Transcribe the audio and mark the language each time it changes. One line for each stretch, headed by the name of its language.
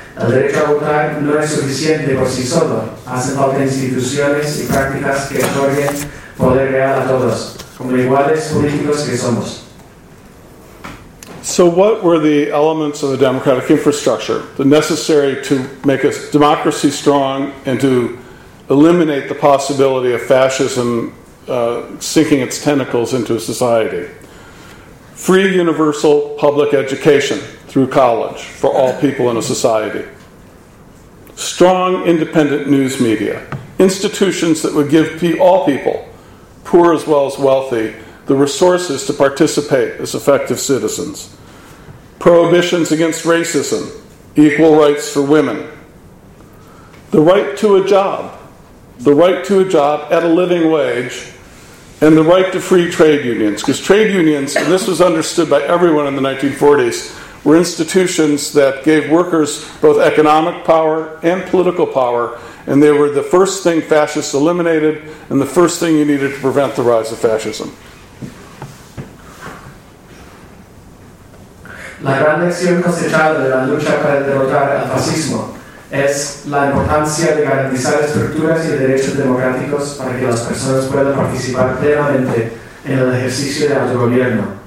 Spanish: El derecho a votar no es suficiente por sí solo. Hacen falta instituciones y prácticas que otorguen poder real a todos, como iguales políticos que somos.
English: So what were the elements of the democratic infrastructure necessary to make a democracy strong and to eliminate the possibility of fascism sinking its tentacles into society. Free universal public education through college for all people in a society. Strong independent news media. Institutions that would give all people, poor as well as wealthy, the resources to participate as effective citizens. Prohibitions against racism. Equal rights for women. The right to a job. The right to a job at a living wage. And the right to free trade unions. Because trade unions, and this was understood by everyone in the 1940s, were institutions that gave workers both economic power and political power, and they were the first thing fascists eliminated and the first thing you needed to prevent the rise of fascism.
Spanish: La gran lección cosechada de la lucha para derrotar al fascismo es la importancia de garantizar estructuras y derechos democráticos para que las personas puedan participar plenamente en el ejercicio de autogobierno.